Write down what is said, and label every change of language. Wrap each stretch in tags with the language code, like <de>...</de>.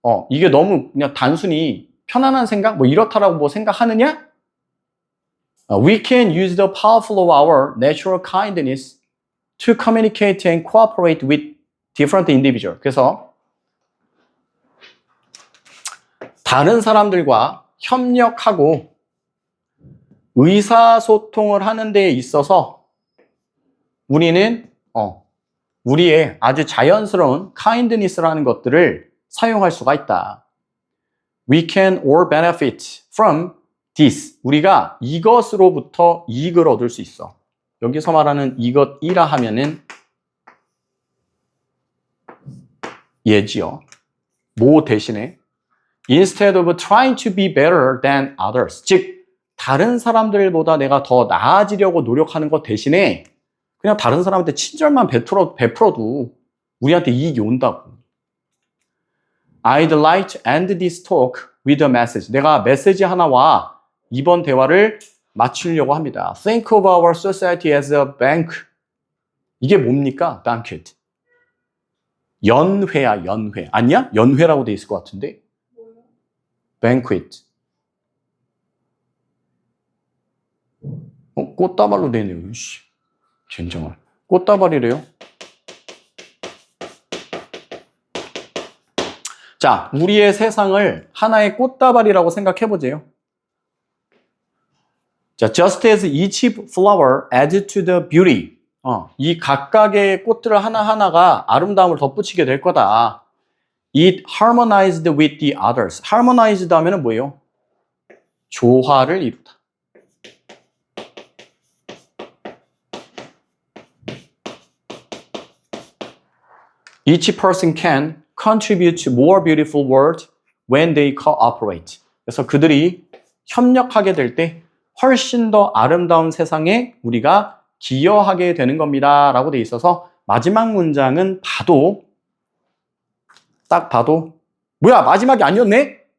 <ko>이게 너무 그냥 단순히 편안한 생각? 이렇다라고 생각하느냐?</ko> <en>We can use the powerful of our natural kindness to communicate and cooperate with different individuals.</en> <ko>그래서 다른 사람들과 협력하고 의사소통을 하는 데에 있어서 우리는 우리의 아주 자연스러운 kindness라는 것들을 사용할 수가 있다.</ko> <en>We can all benefit from this.</en> <ko>우리가 이것으로부터 이익을 얻을 수 있어. 여기서 말하는 이것이라 하면은 예지요. 뭐 대신에</ko> <en>instead of trying to be better than others.</en> <ko>즉 다른 사람들보다 내가 더 나아지려고 노력하는 것 대신에 그냥 다른 사람한테 친절만 베풀어도 우리한테 이익이 온다고.</ko> <en>I'd like to end this talk with a message.</en> <ko>내가 메시지 하나와 이번 대화를 마치려고 합니다.</ko> <en>Think of our society as a bank.</en> <ko>이게 뭡니까? banquet. 연회야, 연회. 아니야? 연회라고 돼 있을 것 같은데.</ko> <en>banquet.</en> <ko>꽃다발로 되네요. 젠장을. 꽃다발이래요. 자, 우리의 세상을 하나의 꽃다발이라고 생각해보세요.</ko> <en>자, just as each flower adds to the beauty.</en> <ko>이 각각의 꽃들 하나하나가 아름다움을 덧붙이게 될 거다.</ko> <en>It harmonized with the others.</en> <ko>harmonized 하면은 뭐예요? 조화를 이루다.</ko> <en>Each person can contribute to more beautiful world when they cooperate.</en> <ko>그래서 그들이 협력하게 될 때 훨씬 더 아름다운 세상에 우리가 기여하게 되는 겁니다. 라고 돼 있어서 마지막 문장은 딱 봐도 뭐야 마지막이 아니었네?</ko>